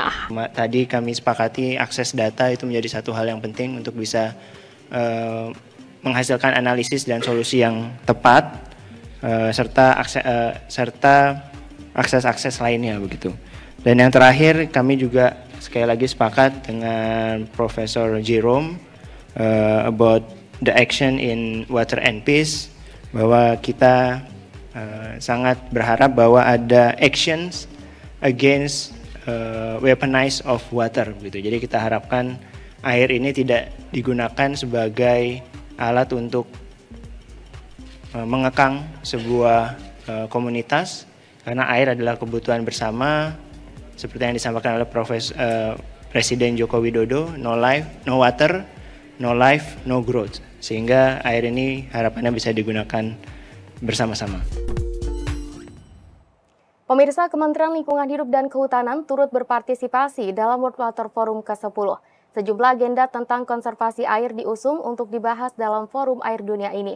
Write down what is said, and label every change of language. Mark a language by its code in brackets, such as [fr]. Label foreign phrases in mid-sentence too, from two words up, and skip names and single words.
[id] Tadi kami sepakati akses data itu menjadi satu hal yang penting untuk bisa menghasilkan analisis dan solusi yang tepat, serta akses lainnya begitu. Dan yang terakhir kami juga sekali lagi sepakat dengan Profesor Jerome [en] about the action in water and peace, [id] bahwa kita sangat berharap bahwa ada [en] actions against weaponize of water [id] gitu. Jadi kita harapkan air ini tidak digunakan sebagai alat untuk mengekang sebuah komunitas, karena air adalah kebutuhan bersama seperti yang disampaikan oleh Presiden Joko Widodo, [en] no life, no water, no life, no growth. [id] Sehingga air ini harapannya bisa digunakan bersama-sama. Pemirsa, Kementerian Lingkungan Hidup dan Kehutanan turut berpartisipasi dalam World Water Forum ke-10. Sejumlah agenda tentang konservasi air diusung untuk dibahas dalam forum air dunia ini.